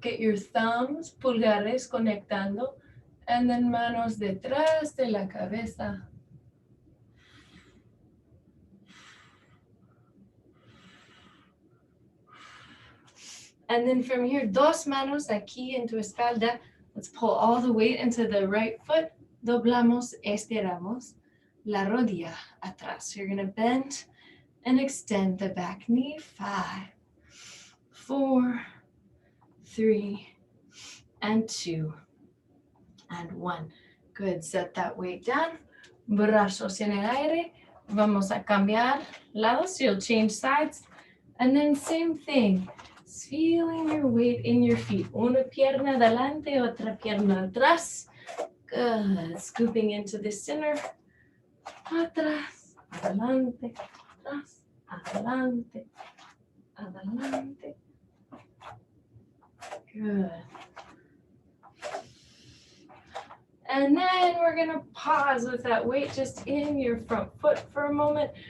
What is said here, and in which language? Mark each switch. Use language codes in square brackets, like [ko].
[en] Get your thumbs, [es] pulgares conectando, [en] and then [es] manos detrás de la cabeza. [en] And then from here, [es] dos manos aquí en tu espalda. [en] Let's pull all the weight into the right foot. [es] Doblamos, estiramos la rodilla atrás. [en] So you're going to bend and extend the back knee. 5, 4, 3, and 2, and 1. Good. Set that weight down. [es] Brazos en el aire. Vamos a cambiar lados. [en] You'll change sides. And then same thing. Feeling your weight in your feet. [es] Una pierna adelante, otra pierna atrás. [en] Good. Scooping into the center. [es] Atrás, adelante, atrás, adelante, adelante. [en] Good. And then we're going to pause with that weight just in your front foot for a moment.